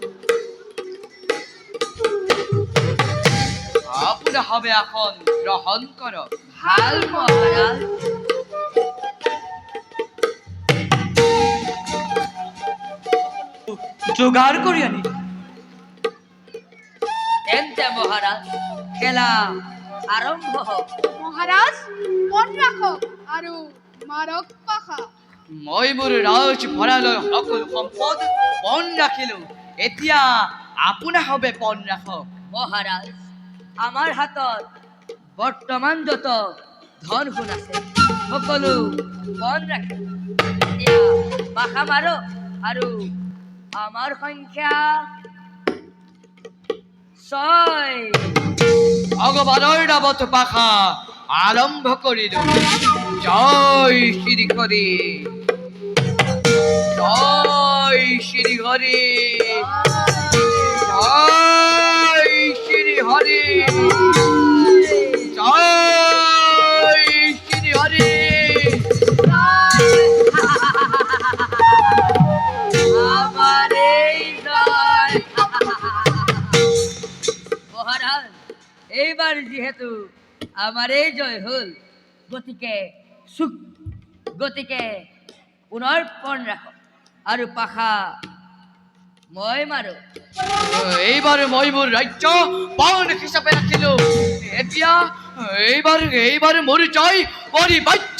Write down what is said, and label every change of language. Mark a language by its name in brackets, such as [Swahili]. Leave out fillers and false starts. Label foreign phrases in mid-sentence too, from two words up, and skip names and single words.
[Assamese] আপোনাৰ হবে আসন গ্ৰহণ কৰক। ভাল মহারাজ। যোগাৰ কৰি আনি তেন্তে মহারাজ, খেলা আরম্ভ হোক। মহাৰাজ, মন ৰাখক আৰু মাৰক পাখা। মই মোৰ ৰাজ ভঁৰালৰ সকলো সম্পদ পণ ৰাখিলো। এতিয়া আপোনাৰ হবে পণ ৰাখক। মহারাজ, আমার হাতত বর্তমান যত ধন সোণ আছে সকলো বন রাখে। এতিয়া পাখা মাৰো আৰু আমাৰ সংখ্যা 6। ভগৱানৰ নামত পাখা আৰম্ভ কৰিলো। জয় শ্ৰী হৰি, জয় শ্ৰী হৰি, জয় শ্ৰী হৰি, জয় শ্ৰী হৰি। আমার এই জয়। মহারাজ, এইবার যেহেতু আমার এই জয় হল, গতিকে পুনৰ পণ ৰাখো আৰু পাখা মই মাৰো। এইবাৰ মই মোৰ ৰাজ্য পণ হিচাপে ৰাখিলো। এতিয়া এইবাৰ মোৰ জয় পৰিবাৰ্য।